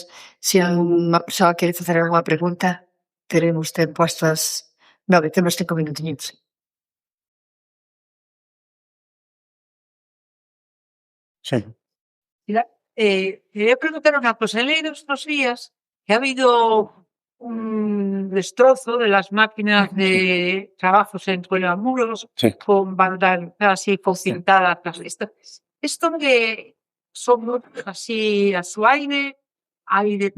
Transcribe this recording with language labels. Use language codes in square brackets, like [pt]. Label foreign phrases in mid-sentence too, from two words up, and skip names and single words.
[gl] Se unha persoa quere facer algunha pregunta, teremos tempo estas 9, temos 5 minutiños. [es] Sí. Mira, quería preguntar una cosa. He leído estos días que ha habido un destrozo de las máquinas de trabajos en Cuelamuros Sí. con vandalizadas y con pintadas. Esto que son así a su aire, hay de